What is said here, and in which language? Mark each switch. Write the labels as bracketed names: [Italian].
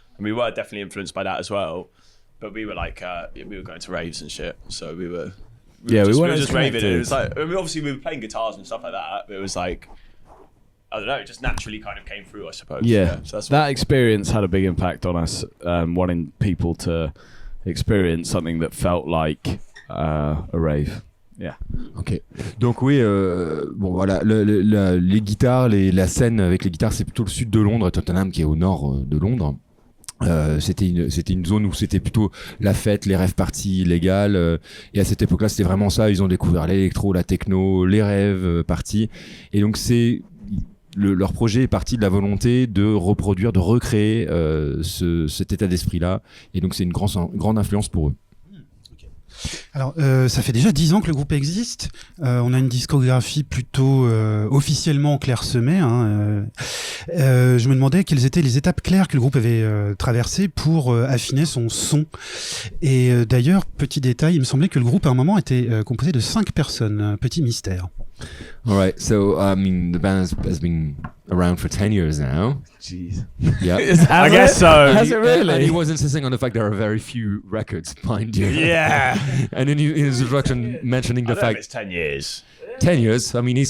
[English] And we were definitely influenced by that as well. But we were like, we were going to raves and shit, so we were just raving. It was like, I mean, obviously we were playing guitars and stuff like that, but it was like, I don't know, it just naturally kind of came through, I suppose. Yeah, so that's that experience had a big impact on us, wanting people to experience something that felt like a rave. Yeah. Ok. [French] Donc oui, bon voilà, les guitares, la scène avec les guitares, c'est plutôt le sud de Londres, Tottenham qui est au nord de Londres. C'était une zone où c'était plutôt la fête, les rêves parties illégales, et à cette époque-là, c'était vraiment ça. Ils ont découvert l'électro, la techno, les rêves parties, et donc leur projet est parti de la volonté de reproduire, de recréer cet état d'esprit-là, et donc c'est une grande influence pour eux. Alors, ça fait déjà 10 ans que le groupe existe. On a une discographie plutôt officiellement clairsemée. Je me demandais quelles étaient les étapes claires que le groupe avait traversées pour affiner son son. Et d'ailleurs, petit détail, il me semblait que le groupe à un moment était composé de 5 personnes. Petit mystère. [English] All right, so I mean, the band has been around for 10 years now. Jeez. Yeah. I guess so. Has it really? And he was insisting on the fact there are very few records behind you. Yeah. And in his introduction, mentioning the fact it's 10 years. 10 years. I mean,